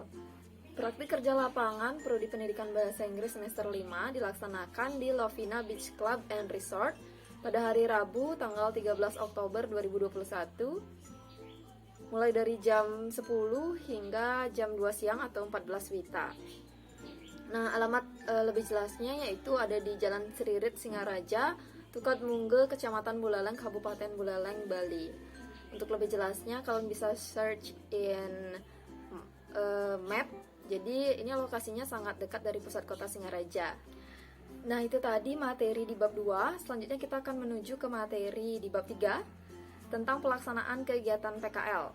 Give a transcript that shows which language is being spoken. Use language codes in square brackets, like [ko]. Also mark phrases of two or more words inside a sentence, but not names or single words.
[id] Praktik kerja lapangan Prodi Pendidikan Bahasa Inggris semester 5 dilaksanakan di Lovina Beach Club and Resort pada hari Rabu tanggal 13 Oktober 2021 mulai dari jam 10 hingga jam 2 siang atau 14 WITA. Nah, alamat lebih jelasnya yaitu ada di Jalan Seririt Singaraja, Tukat Mungge, Kecamatan Buleleng, Kabupaten Buleleng, Bali. Untuk lebih jelasnya kalian bisa [en] search in map. [id] Jadi ini lokasinya sangat dekat dari pusat kota Singaraja. Nah, itu tadi materi di bab 2. Selanjutnya kita akan menuju ke materi di bab 3 tentang pelaksanaan kegiatan PKL.